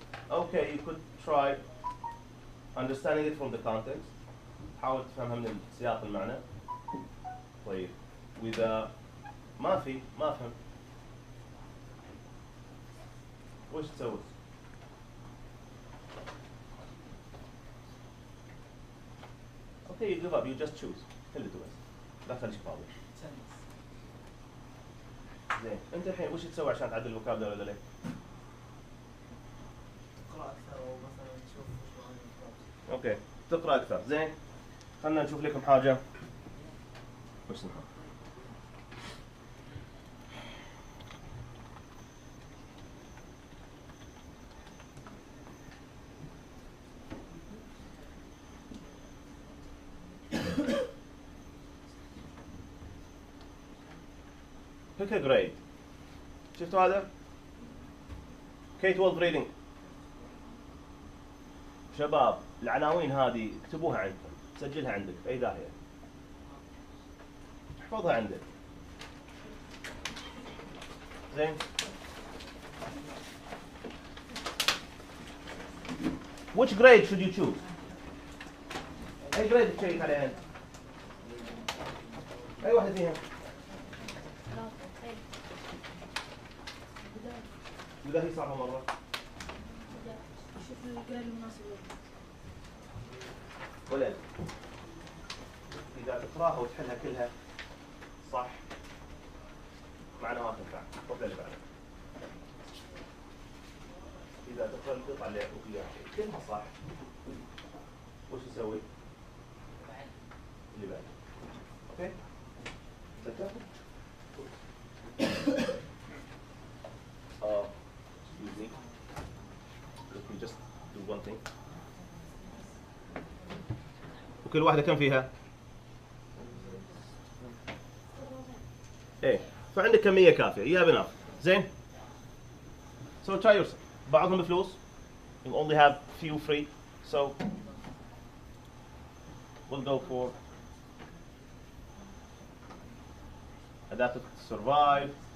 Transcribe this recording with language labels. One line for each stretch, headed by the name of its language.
English: Okay, you could try understanding it from the context.
Arabic: حاول تفهمها من سياق المعنى. طيب وإذا ما فهم وش تسوي؟
English: Okay, you give up. You just choose.
Arabic: اللي تبغى. لا تخليك فاضي. زين انت الحين وش تسوي عشان تعدل الفوكابلري ولا ليه؟ تقرأ أكثر أو مثلا تشوف وش معاني الكتاب. اوكي تقرا اكثر. زين خلنا نشوف لكم حاجه. وش اسمها؟
English: pick a grade.
Arabic: شفتوا هذا؟
English: K-12 reading.
Arabic: شباب العناوين هذه اكتبوها عندكم، سجلها عندك في اي داهيه. احفظها عندك. زين؟
English: Which grade should you choose?
Arabic: اي grade تشيك عليها انت؟ اي واحدة فيها؟ ولا هي صعبة مرة؟ شوف الجريد المناسب ولد إذا تقراها وتحلها كلها صح معناها ما تنفع. روح للي بعده. إذا تقرا القطعة اللي يعطوك إياها كلها صح وش تسوي؟ اللي بعده. أوكي؟ سكت؟
English: Excuse me. Let me just do one thing.
Arabic: وكل واحدة كم فيها؟ ايه فعندك كمية كافية.
English: You have enough. زين؟ So try yourself.
Arabic: بعضهم بفلوس.
English: You only have few free. So we'll go for adapted to survive.